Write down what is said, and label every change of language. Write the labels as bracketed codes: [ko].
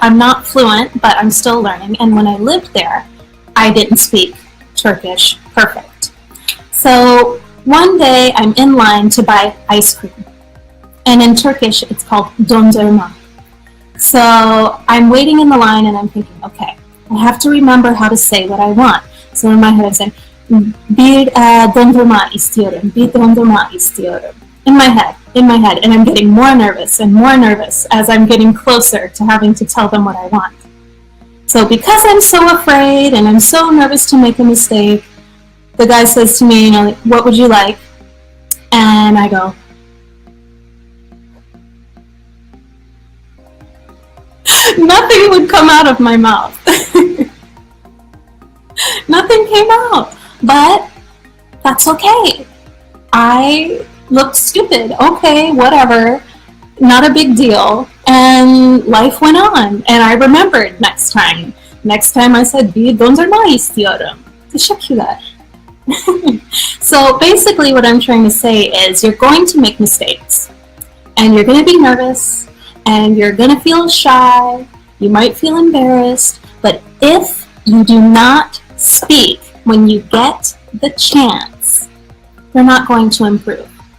[en] I'm not fluent, but I'm still learning. And when I lived there, I didn't speak Turkish perfect. So one day I'm in line to buy ice cream. And in Turkish, it's called dondurma. So I'm waiting in the line and I'm thinking, okay, I have to remember how to say what I want. So in my head I'm saying, [tr] bir dondurma istiyorum, bir dondurma istiyorum. [en] In my head, and I'm getting more nervous and more nervous as I'm getting closer to having to tell them what I want. So because I'm so afraid and I'm so nervous to make a mistake, the guy says to me, what would you like? And I go, nothing would come out of my mouth. Nothing came out, but that's okay. I looked stupid. Okay, whatever. Not a big deal. And life went on. And I remembered next time. Next time I said, [tr] bir dondurma istiyorum. Teşekkürler. [en] So basically what I'm trying to say is you're going to make mistakes. And you're going to be nervous. And you're going to feel shy. You might feel embarrassed. But if you do not speak when you get the chance, you're not going to improve.